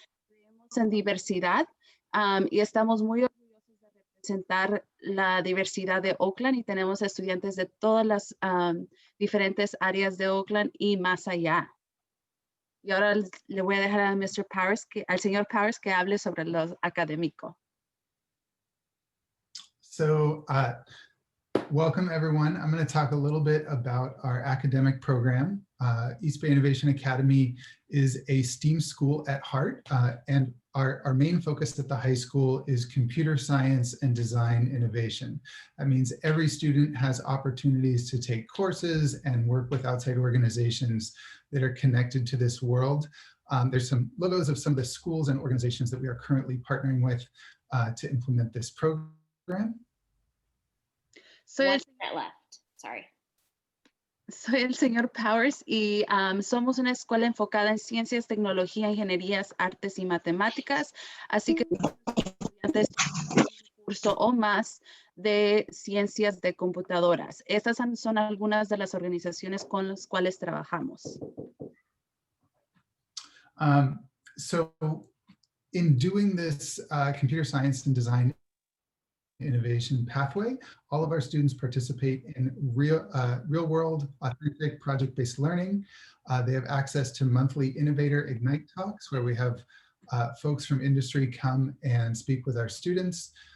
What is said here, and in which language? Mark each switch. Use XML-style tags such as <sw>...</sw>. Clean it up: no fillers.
<es>Creemos en diversidad y estamos muy orgullosos de representar la diversidad de Oakland y tenemos estudiantes de todas las diferentes áreas de Oakland y más allá. Y ahora le voy a dejar a Mr. Powers, al señor Powers que hable sobre lo académico.</es> <en>So welcome everyone. I'm going to talk a little bit about our academic program. East Bay Innovation Academy is a STEAM school at heart, and our main focus at the high school is computer science and design innovation. That means every student has opportunities to take courses and work with outside organizations that are connected to this world. There's some logos of some of the schools and organizations that we are currently partnering with to implement this program.</en> <es>Soy</es> <en>One minute left. Sorry.</en> <es>Soy el señor Powers y somos una escuela enfocada en ciencias, tecnología, ingenierías, artes y matemáticas, así que estudiantes tienen un curso o más de ciencias de computadoras. Estas son algunas de las organizaciones con las cuales trabajamos.</es> <en>So in doing this computer science and design innovation pathway, all of our students participate in real world, authentic project-based learning. They have access to monthly Innovator Ignite talks where we have folks from industry come and speak with our students.</en>